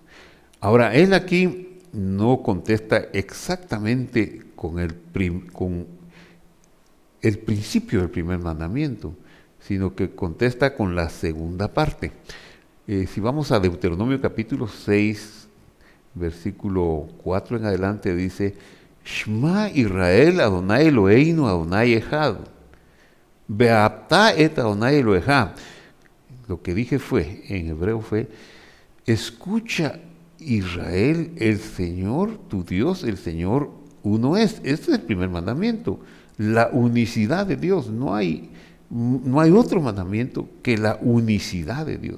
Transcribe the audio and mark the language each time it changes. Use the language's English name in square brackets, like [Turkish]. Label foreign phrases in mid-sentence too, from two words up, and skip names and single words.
[Spanish] Ahora, él aquí no contesta exactamente con el principio del primer mandamiento, sino que contesta con la segunda parte. Si vamos a Deuteronomio capítulo 6, versículo 4 en adelante, dice, [Hebrew] שמע ישראל אדוני אלוהינו אדוני אחד ואהבת את אדוני אלוהיך. [Spanish] Lo que dije en hebreo fue, escucha Israel, el Señor, tu Dios, el Señor uno es. Este es el primer mandamiento, la unicidad de Dios. No hay otro mandamiento que la unicidad de Dios.